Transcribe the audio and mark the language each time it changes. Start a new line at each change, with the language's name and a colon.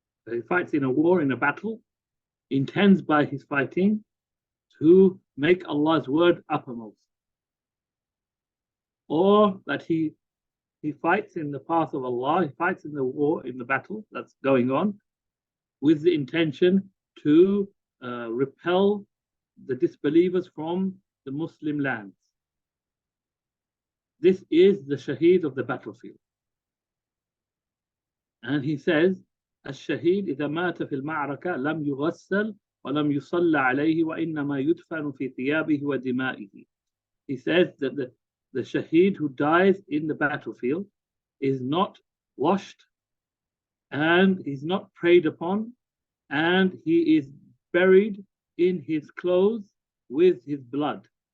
English: He fights in a war, in a battle, intends by his fighting to make Allah's word uppermost, or that he fights in the path of Allah, he fights in the war, in the battle that's going on, with the intention to repel the disbelievers from the Muslim lands. This is the shaheed of the battlefield. And he says,
Arabic: الشهيد إذا مات في المعركة لم يغسل ولم يصلى عليه وإنما يدفن في ثيابه ودمائه.
English: He says that the shaheed who dies in the battlefield is not washed, and he's not prayed upon, and he is buried in his clothes with his blood.